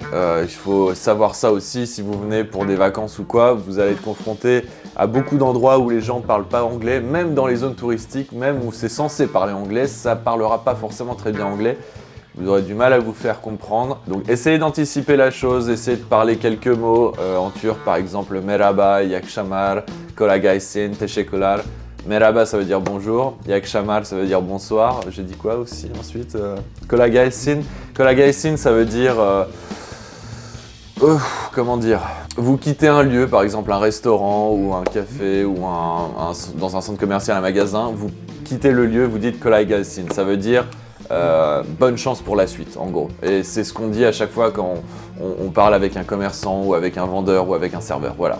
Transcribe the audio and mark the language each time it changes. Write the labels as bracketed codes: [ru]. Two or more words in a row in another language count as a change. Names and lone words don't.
[fr] Il faut savoir ça aussi, si vous venez pour des vacances ou quoi, vous allez être confronté à beaucoup d'endroits où les gens parlent pas anglais, même dans les zones touristiques, même où c'est censé parler anglais, ça parlera pas forcément très bien anglais. Vous aurez du mal à vous faire comprendre. Donc essayez d'anticiper la chose, essayez de parler quelques mots en turc, par exemple [tr] merhaba, iyi akşamlar, kolay gelsin, teşekkürler. [fr] Merhaba, ça veut dire bonjour. Yakşamar, ça veut dire bonsoir. J'ai dit quoi aussi ensuite [tr] Kolay gelsin. Kolay gelsin, [fr] ça veut dire... comment dire? Vous quittez un lieu, par exemple un restaurant ou un café ou dans un centre commercial, un magasin. Vous quittez le lieu, vous dites [tr] Kolay gelsin. [fr] Ça veut dire bonne chance pour la suite, en gros. Et c'est ce qu'on dit à chaque fois quand on parle avec un commerçant ou avec un vendeur ou avec un serveur, voilà.